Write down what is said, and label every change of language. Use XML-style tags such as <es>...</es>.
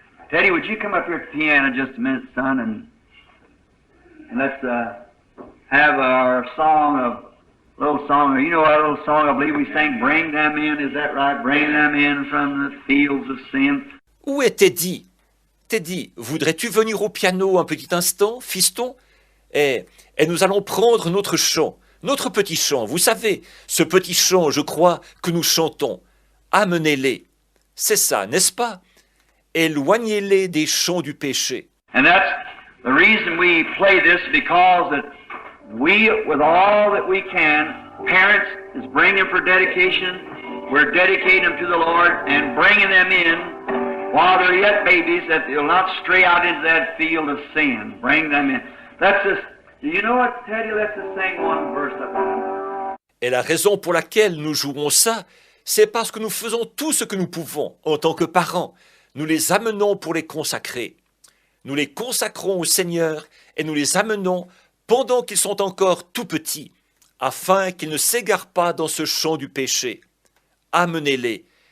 <en>Teddy, would you come up here at the piano just a minute, son, and let's have our little song. You know our little song, I believe we sang, Bring Them In, is that right? Bring them in from the fields of sin.</en> <fr>Où est Teddy? Teddy, voudrais-tu venir au piano un petit instant, fiston? Et nous allons prendre notre chant, notre petit chant. Vous savez, ce petit chant, je crois, que nous chantons. Amenez-les. C'est ça, n'est-ce pas? Éloignez-les des champs du péché.</fr> <en>And that's the reason we play this, because that we, with all that we can, parents is bringing them for dedication. We're dedicating them to the Lord and bringing them in while they're yet babies, that they'll not stray out into that field of sin. Bring them in. That's just, do you know what, Teddy? Let's just sing one verse of that.</en> <fr>Et la raison pour laquelle nous jouons ça, c'est parce que nous faisons tout ce que nous pouvons en tant que parents. Nous les amenons pour les consacrer. Nous les consacrons au Seigneur et nous les amenons pendant qu'ils sont encore tout petits, afin qu'ils ne s'égarent pas dans ce champ du péché. Amenez-les.</fr>